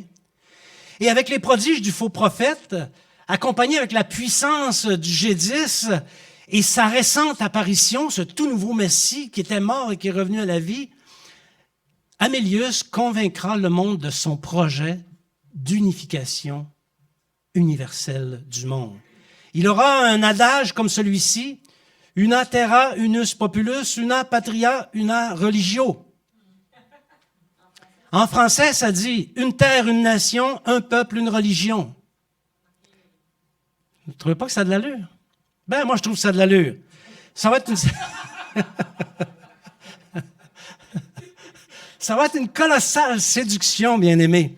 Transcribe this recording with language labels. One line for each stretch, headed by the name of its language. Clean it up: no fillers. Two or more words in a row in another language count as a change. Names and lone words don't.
French: Et avec les prodiges du faux prophète, accompagné avec la puissance du G10 et sa récente apparition, ce tout nouveau Messie qui était mort et qui est revenu à la vie, Amilius convaincra le monde de son projet d'unification universelle du monde. Il aura un adage comme celui-ci,
Latin: una terra, unus populus, una patria, una religio.
French: En français, ça dit une terre, une nation, un peuple, une religion. Vous ne trouvez pas que ça a de l'allure? Ben, moi, je trouve que ça a de l'allure. Ça va être une... Ça va être une colossale séduction, bien-aimés.